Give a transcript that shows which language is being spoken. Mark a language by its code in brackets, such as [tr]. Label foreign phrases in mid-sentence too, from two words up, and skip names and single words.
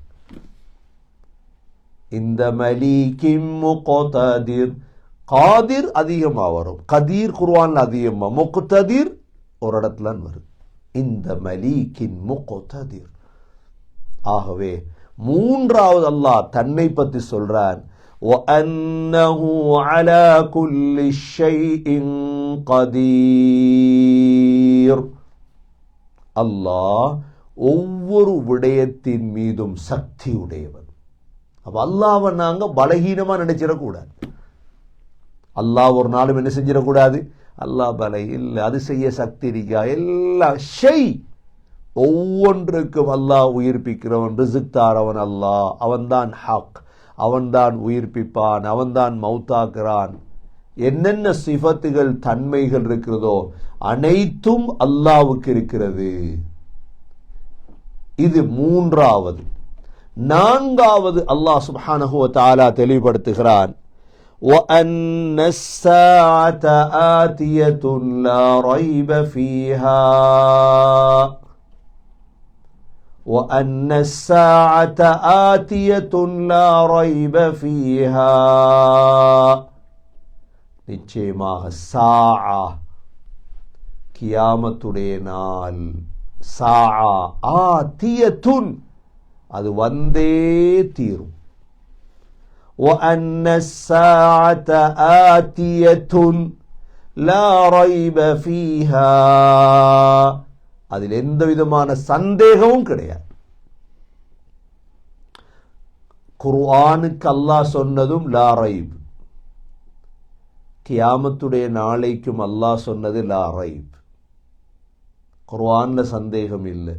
[ta] இந்த [ar] مليكٍ مقتدر, [ta] காதிர் அதிகமா வரும், கதீர் குர்ஆன்ல அதிகமா, முக்ததீர் ஒரு இடத்துல வரும். இந்த [ar] مليكٍ مقتدر. [ta] ஆகவே 3வது அல்லாஹ் தன்னை பற்றி சொல்றான், [ar] وَأَنَّهُ عَلَى كُلِّ شَيْءٍ قَدِيرٌ. [ta] அல்லாஹ் ஒவ்வொரு விடயத்தின் மீதும் சக்தி உடையவன். அப்ப அல்லாஹ்வை நாங்க பலகீனமா நினைச்சிடக்கூடாது. அல்லாஹ் ஒரு நாளும் என்ன செஞ்சிடக்கூடாது, அல்லாஹ் பலை இல்லை, அது செய்ய சக்தி இருக்கா, எல்லா ஒவ்வொன்றுக்கும் அல்லாஹ் உயிர்ப்பிக்கிறவன், ரிஸ்க் தாரவன் அல்லாஹ், அவன்தான் ஹக், அவன்தான் உயிர்ப்பிப்பான், அவன்தான் மௌத்தாக்குறான். என்னென்ன சிஃபத்துகள் தன்மைகள் இருக்கிறதோ அனைத்தும் அல்லாஹ்வுக்கு இருக்கிறது. இது மூன்றாவது. நான்காவது அல்லாஹ் [ar] سبحانه وتعالى [ta] தெளிவுபடுத்துகிறான், [ar] وَأَنَّ السَّاعَةَ آتِيَةٌ لَا رَيْبَ فِيهَا وَأَنَّ السَّاعَةَ آتِيَةٌ لَا رَيْبَ فِيهَا. [ta] நிச்சயமாக சாஆ, கியாமத்துடைய நாள், [ar] ساعة آتيةٌ, [ta] அது வந்தே தீரும். [ar] وَأَنَّ السَّاعَةَ آتِيَةٌ لَا رَيْبَ فِيهَا, [ta] அதில் எந்த விதமான சந்தேகமும் கிடையாது. குர்ஆனுக்கு அல்லாஹ் சொன்னதும் [ar] لا ريب, [ta] கியாமத்துடைய நாளைக்கும் அல்லாஹ் சொன்னது [ar] لا ريب. [ta] குர்ஆன்ல சந்தேகம் இல்லை.